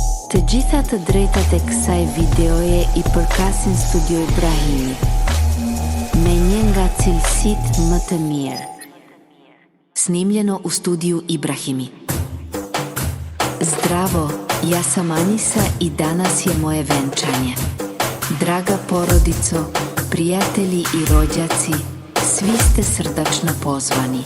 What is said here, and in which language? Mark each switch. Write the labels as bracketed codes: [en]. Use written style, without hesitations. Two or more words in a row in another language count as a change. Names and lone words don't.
[sq] Të gjitha të drejtat e kësaj videoje I përkasin Studio Ibrahimi, me një nga cilësitë më të mirë. [sr] Snimljeno u Studiu Ibrahimi. Zdravo, ja sam Anisa I danas je moje venčanje. Draga porodico, prijatelji I rođaci, svi ste srdačno pozvani.